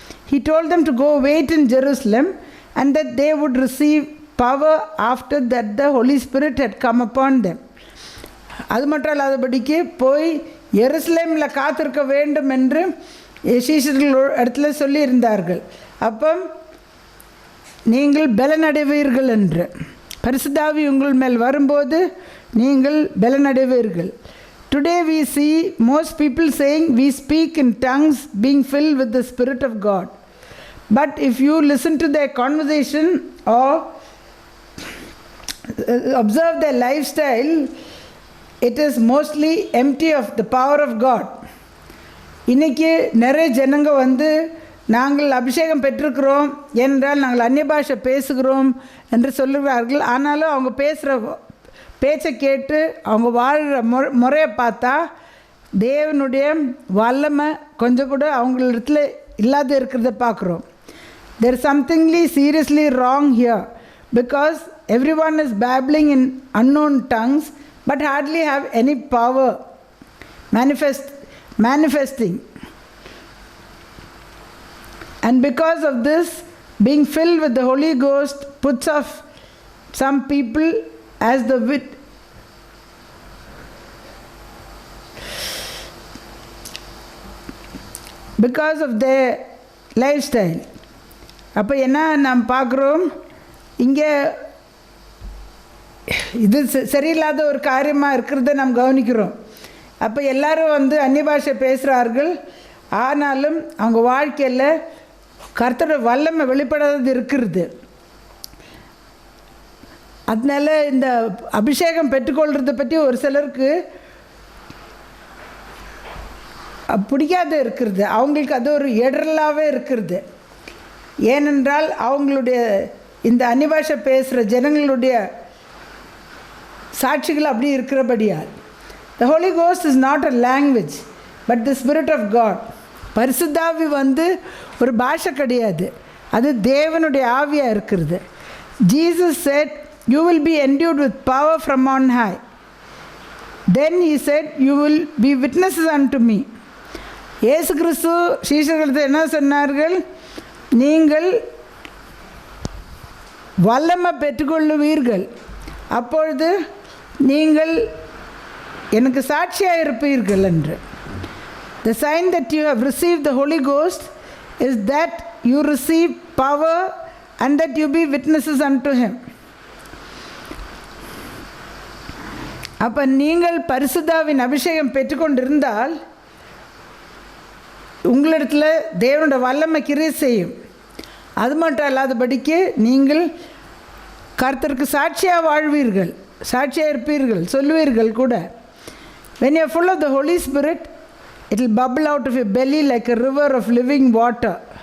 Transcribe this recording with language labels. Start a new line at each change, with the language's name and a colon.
English: He told them to go wait in Jerusalem and that they would receive power after that the Holy Spirit had come upon them.
Tamil: அது மட்டும் இல்லாதபடிக்கு போய் எருசலேமில் காத்திருக்க வேண்டும் என்று சீஷர்கள் இடத்துல சொல்லியிருந்தார்கள். அப்போ நீங்கள் பலனடைவீர்கள் என்று, பரிசுத்த ஆவி உங்கள் மேல் வரும்போது நீங்கள் பலனடைவீர்கள்.
English: Today we see most people saying we speak in tongues being filled with the Spirit of God. But if you listen to their conversation or observe their lifestyle, it is mostly empty of the power of God.
Tamil: இன்றைக்கி நிறைய ஜனங்க வந்து நாங்கள் அபிஷேகம் பெற்றிருக்கிறோம் என்றால் நாங்கள் அந்நிய பாஷை பேசுகிறோம் என்று சொல்லுகிறார்கள். ஆனாலும் அவங்க பேசுகிற பேச்சை கேட்டு அவங்க வாழ்கிற முறையை பார்த்தா தேவனுடைய வல்லமை கொஞ்சம் கூட அவங்களிடத்துல இல்லாத இருக்கிறத பார்க்குறோம்.
English: There is something seriously wrong here because everyone is babbling in unknown tongues but hardly have any power manifesting. And because of this, being filled with the Holy Ghost puts off some people as the because of their lifestyle.
Tamil: அப்போ என்ன நாம் பார்க்குறோம், இங்கே இது சரியில்லாத ஒரு காரியமாக இருக்கிறத நாம் கவனிக்கிறோம். அப்போ எல்லோரும் வந்து அந்நிய பாஷை பேசுகிறார்கள், ஆனாலும் அவங்க வாழ்க்கையில் கர்த்தரோட வல்லமை வெளிப்படாதது இருக்கிறது. அதனால இந்த அபிஷேகம் பெற்றுக்கொள்கிறத பற்றி ஒரு சிலருக்கு பிடிக்காத இருக்கிறது, அவங்களுக்கு அது ஒரு இடரலாகவே இருக்கிறது. ஏனென்றால் அவங்களுடைய இந்த அந்நிய பாஷை பேசுகிற ஜனங்களுடைய சாட்சிகள் அப்படி இருக்கிறபடியால்.
English: The Holy Ghost is not a language but the Spirit of God.
Tamil: பரிசுத்த ஆவி வந்து ஒரு பாஷை கிடையாது, அது தேவனுடைய ஆவியாக இருக்கிறது.
English: Jesus said, you will be endued with power from on high. Then he said, you will be witnesses unto me.
Tamil: இயேசு கிறிஸ்து சீஷர்களுக்கு என்ன சொன்னார்கள், நீங்கள் வல்லமை பெற்றுக்கொள்ளுவீர்கள், அப்பொழுது நீங்கள் எனக்கு சாட்சியாக இருப்பீர்கள் என்று.
English: The sign that you have received the Holy Ghost is that you receive power and that you be witnesses unto him.
Tamil: அப்போ நீங்கள் பரிசுத்தாவின் அபிஷேகம் பெற்றுக்கொண்டிருந்தால் உங்களிடத்தில் தேவனுடைய வல்லமை கிரியை செய்யும். அது மட்டும் இல்லாதபடிக்கு நீங்கள் கர்த்தருக்கு சாட்சியாக வாழ்வீர்கள், சாட்சியாக இருப்பீர்கள், சொல்லுவீர்கள் கூட.
English: When you are full of the Holy Spirit, it will bubble out of your belly like a river of living water.